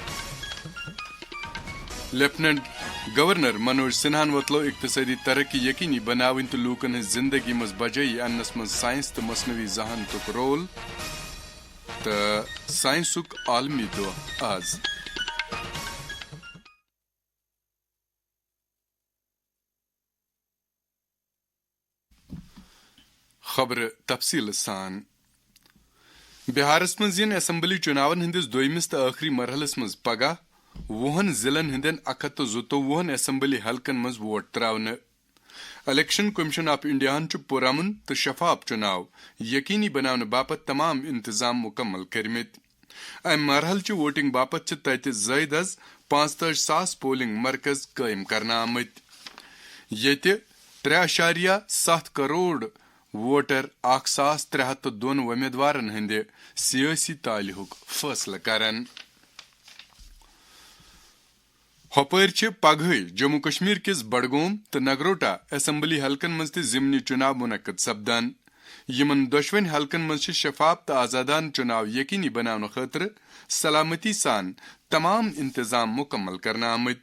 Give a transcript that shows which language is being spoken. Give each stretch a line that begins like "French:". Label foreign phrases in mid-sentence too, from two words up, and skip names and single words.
Kashmiri: لیفٹننٹ گورنر منوج سنہان ووتلو اقتصادی ترقی یقینی بناون تو لوکن ہز زندگی مز بجائی انس مز سائنس تو مصنوعی ذہانتک رول تو سائنسک عالمی دۄہ آز۔ خبر تفصیل سان۔ بہارس مز ین اسمبلی چناون ہندس دویمس تو آخری مرحلس مز پگہ 20 ضلعن ہندین 127 اسمبلی حلقن مز ووٹ تراونہ۔ الیکشن کمیشن آف انڈیا چھ پرامن تو شفاف چناو یقینی بناونہ باپت تمام انتظام مکمل کرمت۔ ام مرحل چہ ووٹنگ باپت چھ تت زائد از 45,000 پولنگ مرکز قائم کرنا آمت۔ یت 3.7 کروڑ ووٹر 1,302 امیدوارن ہند سیاسی تعلق فیصلہ کرن۔ ہوپر پگہ جموں کشمیر کس بڈگوم تو نگروٹا اسمبلی حلقن مز ضمنی چناو منعقد سپدان۔ یمن دشوین حلقن مز شفاف تو آزادان چناو یقینی بنانے خاطر سلامتی سان تمام انتظام مکمل کرنا آمت۔